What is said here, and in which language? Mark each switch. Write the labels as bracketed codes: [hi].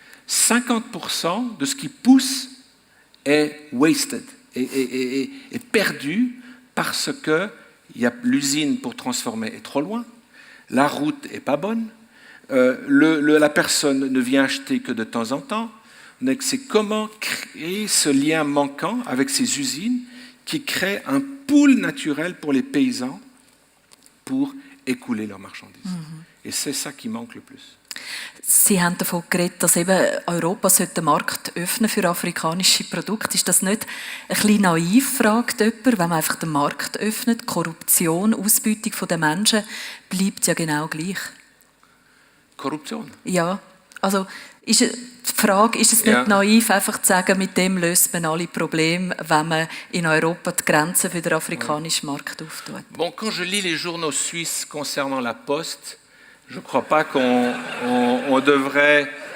[fr] 50% de ce qui pousse est wasted, est perdu parce que l'usine pour transformer est trop loin, la route n'est pas bonne, la personne ne vient acheter que de temps en temps. C'est comment créer ce lien manquant avec ces usines qui crée un pool naturel pour les paysans pour écouler leurs marchandises. Et c'est ça qui manque le plus. [de] Sie haben davon geredet, dass eben Europa den Markt öffnen für afrikanische Produkte. Ist das nicht ein bisschen naiv, fragt jemand, wenn man einfach den Markt öffnet? Korruption, Ausbeutung der Menschen bleibt ja genau gleich. Korruption? Ja, also ist die Frage, ist es nicht naiv, einfach zu sagen, mit dem löst man alle Probleme, wenn man in Europa die Grenzen für den afrikanischen Markt auftut? [fr] Bon, quand je lis les journaux suisses concernant la Poste, je ne crois pas qu'on devrait...